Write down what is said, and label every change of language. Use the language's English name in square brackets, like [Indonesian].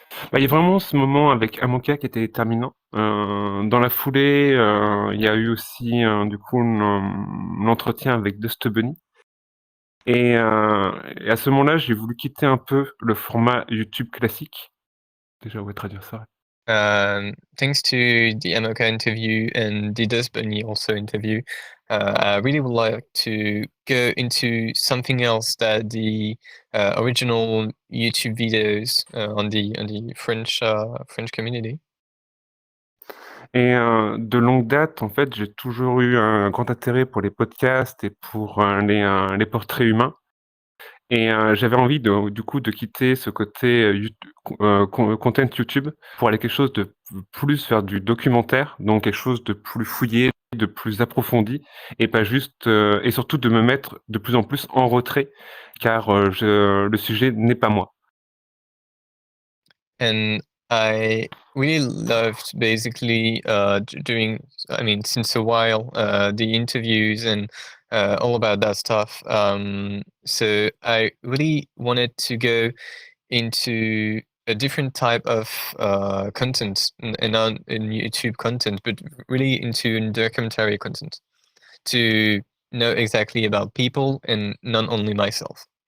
[French] Bah, il y a vraiment ce moment avec Amoka qui était déterminant. Dans la foulée, il y a eu aussi, du coup, l'entretien avec Dust Bunny. Et à ce moment-là, j'ai voulu quitter un peu le format YouTube classique. Déjà, ouais, traduire ça. [English] Thanks to the Amoka interview and the Dust Bunny also interview, I really would like to go into something else that the original YouTube videos on the French community. [French] Et de longue date, en fait, j'ai toujours eu un grand intérêt pour les podcasts et pour les portraits humains. Et j'avais envie du coup de quitter ce côté content YouTube pour aller quelque chose de plus vers du documentaire, donc quelque chose de plus fouillé, de plus approfondi, et pas juste et surtout de me mettre de plus en plus en retrait, car le sujet n'est pas moi. [English] And I really loved basically doing, I mean, since a while, the interviews and all about that stuff. So I really wanted to go into a different type of content and not in YouTube content, but really into documentary content to know exactly about people and not only myself.